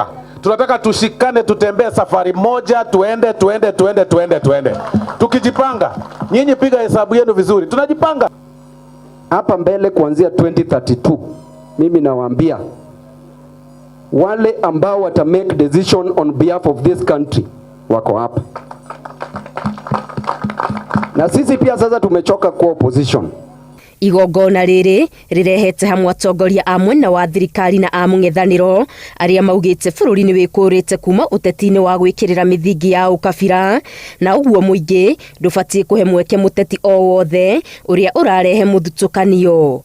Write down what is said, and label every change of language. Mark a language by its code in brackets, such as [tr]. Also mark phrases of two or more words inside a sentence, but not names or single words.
[sw] Tunataka tushikane, tutembee safari moja, tuende. Tukijipanga, nyinyi piga hesabu yenu vizuri. Tunajipanga. Hapa mbele kuanzia 2032, mimi nawaambia wale ambao wata [en] make decision on behalf of this country [sw] wako hapa. Na sisi pia sasa tumechoka kwa opposition. [ki] Igongona rĩrĩ rĩrehete hamwe atongoria a mwena wa thirikari na a mũng'ethanĩro arĩa maugĩte bũrũri nĩ wĩkũrĩte kuma ũteti-inĩ wa gwĩkĩrĩra mĩthingi ya ũkabira, na ũguo mũingĩ ndũbatiĩ kũhe mweke mũteti o wothe ũrĩa ũrarehe mũthutũkanio.